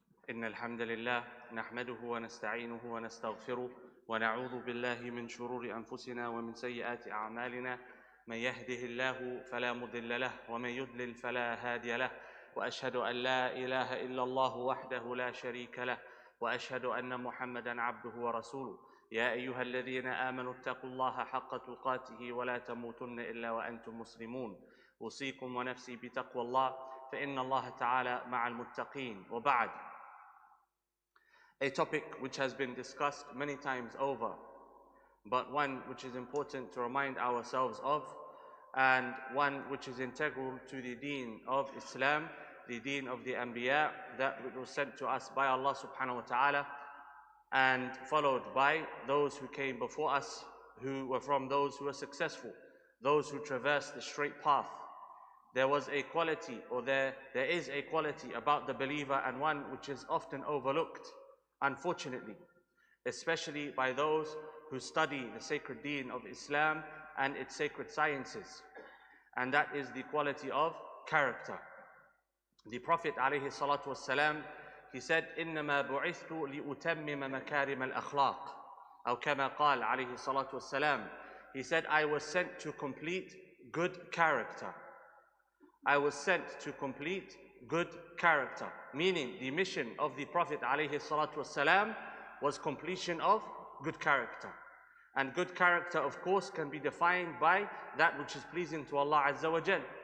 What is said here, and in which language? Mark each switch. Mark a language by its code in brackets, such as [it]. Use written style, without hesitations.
[ar] إن الحمد لله نحمده ونستعينه ونستغفره ونعوذ بالله من شرور أنفسنا ومن سيئات أعمالنا من يهده الله فلا مضل له ومن يضلل فلا هادي له وأشهد أن لا إله إلا الله وحده لا شريك له وأشهد أن محمدا عبده ورسوله يا أيها الذين آمنوا اتقوا الله حق تقاته ولا تموتن إلا وأنتم مسلمون أوصيكم ونفسي بتقوى الله فإن الله تعالى مع المتقين. [en] وبعد, a topic which has been discussed many times over, but one which is important to remind ourselves of, and one which is integral to the deen of Islam, the deen of the Anbiya, that which was sent to us by Allah subhanahu wa ta'ala, and followed by those who came before us, who were from those who were successful, those who traversed the straight path. There was a quality, or there is a quality about the believer, and one which is often overlooked, unfortunately, especially by those who study the sacred deen of Islam and its sacred sciences, and that is the quality of character. The Prophet alayhi salatu wasalam, he said, [ar] إِنَّمَا بُعِثْتُ لِأُتَمِّمَ مَكَارِمَ الْأَخْلَاقِ أو كما قال عليه الصلاة والسلام. [en] He said, I was sent to complete good character. I was sent to complete good character, meaning the mission of the Prophet ﷺ was completion of good character. And good character, of course, can be defined by that which is pleasing to Allah Azza wa Jal.